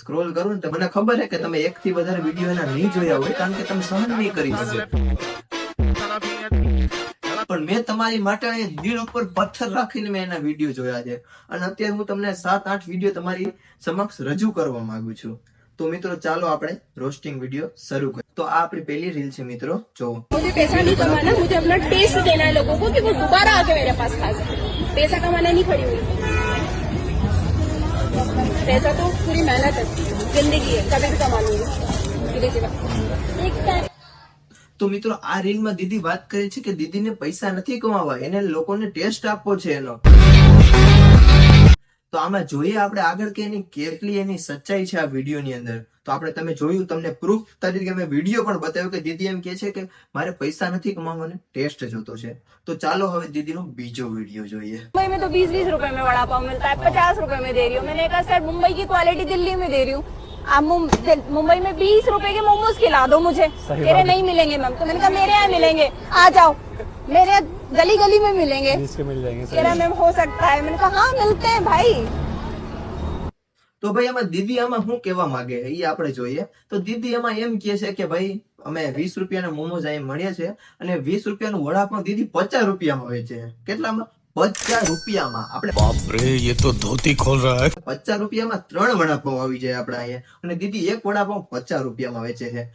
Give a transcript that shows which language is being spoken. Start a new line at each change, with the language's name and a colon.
Gujarati: Scroll કરો ને તો મને ખબર છે કે તમે એક થી વધારે વિડીયો એના નહીં જોયા હોય, કારણ કે તમે સહન નહીં કરી શકો. પણ મેં તમારી માટે દિલ ઉપર પથ્થર રાખીને મેં એના વિડીયો જોયા છે અને અત્યારે હું તમને 7-8 વિડીયો તમારી સમક્ષ રજૂ કરવા માંગુ છું. તો મિત્રો, ચાલો આપણે રોસ્ટિંગ વિડીયો શરૂ કરીએ. તો આ આપણી પહેલી રીલ છે મિત્રો, જો.
Hindi: मुझे पैसा नहीं कमाना, मुझे अपना टेस्ट देना है लोगों को कि वो दोबारा आके मेरे पास खा सके. पैसा कमाना नहीं खड़ी हुई. पैसा तो पूरी मेहनत है, जिंदगी है, कभी भी कमा लूंगी.
Gujarati: તો મિત્રો, આ રીલમાં દીદી વાત કરે છે કે દીદીને પૈસા નથી કમાવા, એને લોકોને ટેસ્ટ આપવો છે એનો. તો આમાં જોઈએ આપણે આગળ કે એની કેટલી એની સચ્ચાઈ છે આ વિડીયોની અંદર. તો આપણે તમે જોયું, તમને પ્રૂફ તરીકે મેં વિડીયો પણ બતાવ્યો કે દીદી એમ કે છે કે મારે પૈસા નથી કમાવાને ટેસ્ટ જોતો છે. તો ચાલો હવે દીદીનો બીજો વિડીયો જોઈએ.
Hindi: मुंबई में तो 20-20 रुपए में वड़ा पाव मिलता है, 50 रुपए में दे रही हूँ. मैंने कहा सर, मुंबई की क्वालिटी दिल्ली में दे रही हूँ, आप मुंबई में 20 रुपए के मोमोज खिला दो मुझे. तेरे नहीं मिलेंगे मैम. तो मैंने कहा मेरे यहाँ मिलेंगे, आ जाओ. मेरे यहाँ गली गली में मिलेंगे. मिल जाएंगे. तेरा मैम हो सकता है. मैंने कहा हाँ, मिलते हैं भाई.
Gujarati: તો ભાઈ, આમાં દીદી આમાં શું કહેવા માંગે એ આપણે જોઈએ. તો દીદી આમાં એમ કહે છે કે ભાઈ અમે 20 રૂપિયાના મોમોઝ અહીં મળ્યા છે અને 20 રૂપિયાનું વડાપાઉં દીદી 50 રૂપિયામાં વેચે છે. કેટલામાં? 50 રૂપિયામાં. આપણે
Hindi: बाप रे, ये तो धोती खोल रहा है.
Gujarati: 50 રૂપિયામાં 3 વડાપાઉં આવી જાય આપણા અહીંયા, અને દીદી એક વડાપાઉં 50 રૂપિયામાં વેચે છે.